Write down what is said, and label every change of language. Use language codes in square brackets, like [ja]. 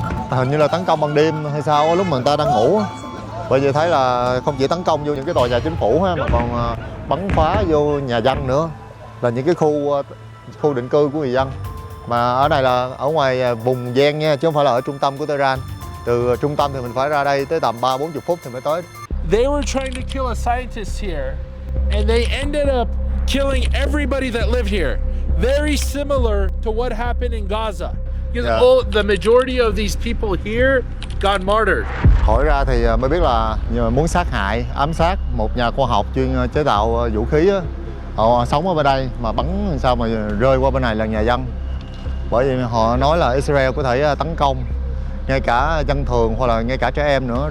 [vi] Hình như là tấn công ban đêm hay sao lúc mà người ta đang ngủ. Bởi vì thấy là không chỉ tấn công vô những cái tòa nhà chính phủ ha, mà còn bắn phá vô nhà dân nữa. Là những cái khu định cư của người dân. Mà ở này là ở ngoài vùng ven nha, chứ không phải là ở trung tâm của Tehran. Từ trung tâm thì mình phải ra đây tới tầm 30-40 phút thì mới tới. [en] They were trying to kill a scientist here and they ended up killing everybody that lived here. Very similar to what happened in Gaza. Because the majority of these people here got martyred. [vi] Hỏi ra thì mới biết là muốn sát hại, ám sát một nhà khoa học chuyên chế tạo vũ khí á. Họ sống ở bên đây mà bắn sao mà rơi qua bên này là nhà dân. Bởi vì họ nói là Israel có thể tấn công ngay cả dân thường hoặc là ngay cả trẻ em nữa.